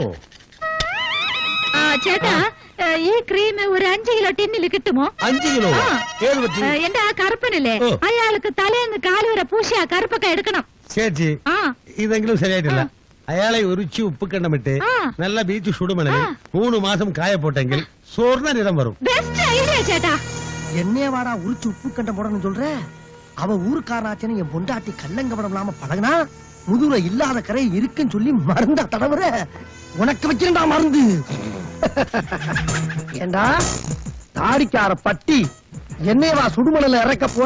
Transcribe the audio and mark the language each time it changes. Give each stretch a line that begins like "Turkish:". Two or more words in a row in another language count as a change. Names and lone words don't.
Malayalam: ആ ചേട്ടാ, ഈ ക്രീം ഒരു 5 കിലോ ടിന്നിൽ കിട്ടുമോ? 5 കിലോ? ഏത് പറ്റി? എന്റെ ആ കറുപ്പനില്ലേ, അയാൾക്ക് തലേന്ന് കാലുവരെ പൂശിയ കറുപ്പൊക്കെ എടുക്കണം. ചേച്ചി ആ, ഇതെങ്കിലും ശരിയായിട്ടില്ല. അയാളെ ഉരുച്ചി ഉപ്പ് കണ്ടമിട്ട് നല്ല ബീച്ച് ചുടുമണലിൽ 3 മാസം കായ പോട്ടെങ്കിൽ സ്വർണ്ണ നിറം വരും.
English: best idea சேட்டா.
Tamil: என்னைய வாடா உரிச்சு உப்பு கண்ட போடணும்னு சொல்ற? அவ ஊருக்காராச்சன்னு என் பொண்டாட்டி கல்லங்கபடம் இல்லாம பழகுனா, முதுகுல இல்லாத கரை இருக்குன்னு சொல்லி மருந்தா தடவுற. உனக்கு வச்சிருந்தா மருந்து. ஏண்டா தாடிக்கார பட்டி, என்னையவா சுடுமணல இறக்க போற?